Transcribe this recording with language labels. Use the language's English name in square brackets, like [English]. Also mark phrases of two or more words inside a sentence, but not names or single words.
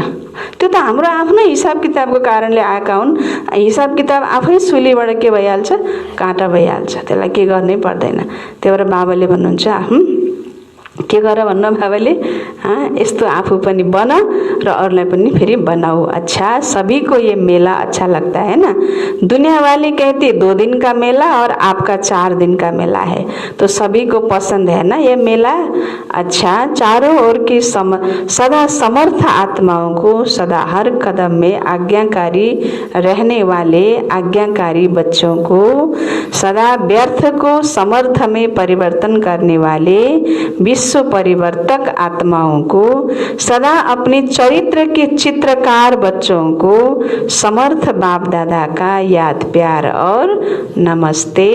[Nepali] त्यो त हाम्रो आफ्नै हिसाब किताबको कारणले आएका हुन्। हिसाब किताब आफै सुलीबाट के भइहाल्छ, काँटा भइहाल्छ, त्यसलाई के गर्नै पर्दैन। त्यही भएर बाबाले भन्नुहुन्छ के गर भन्न बाबाले, यस्तो आफू पनि बन र अरूलाई पनि फेरि बनाऊ। [Hindi] अच्छा सभी को ये मेला अच्छा लगता है ना। दुनिया वाली कहती 2 दिन का मेला और आपका 4 दिन का मेला है, तो सभी को पसंद है ना ये मेला। अच्छा चारों ओर की सदा समर्थ आत्माओं को, सदा हर कदम में आज्ञाकारी रहने वाले आज्ञाकारी बच्चों को, सदा व्यर्थ को समर्थ में परिवर्तन करने वाले विश्व परिवर्तक आत्माओं को, सदा अपने चरित्र के चित्रकार बच्चों को समर्थ बाप दादा का याद प्यार और नमस्ते।